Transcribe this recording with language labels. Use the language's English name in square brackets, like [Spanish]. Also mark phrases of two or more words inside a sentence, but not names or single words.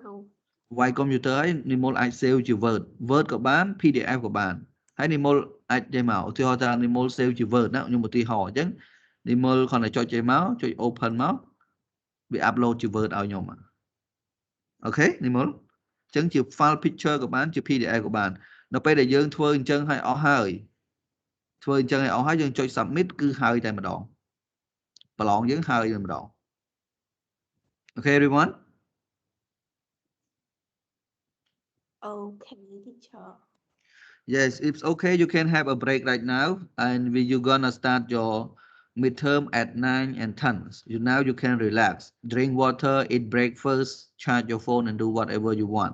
[Khmer] វាយ computer ហើយនិមលអាច save ជា Word ក៏បាន PDF ក៏បានហើយនិមលអាចចេញមកឧទាហរណ៍ថានិមល save ជា Word ណាខ្ញុំឧទាហរណ៍អញ្ចឹងនិមលគ្រាន់តែចុចចេញមកចុច open មកវា upload ជា Word ឲ្យខ្ញុំអូខេនិមលអញ្ចឹងជា [English] file picture [Khmer] ក៏បានជា PDF ក៏បានដល់ពេលដែលយើងធ្វើអញ្ចឹងឲ្យអស់ហើយយើងចុច submit គឺហើយតែម្ដងប្រឡងយើងហើយតែម្ដងអូខេ everyone [English] Okay teacher Yes, it's okay. You can have a break right now, and you're gonna start your midterm at 9 and 10. Now you can relax, drink water, eat breakfast, charge your phone, and do whatever you want.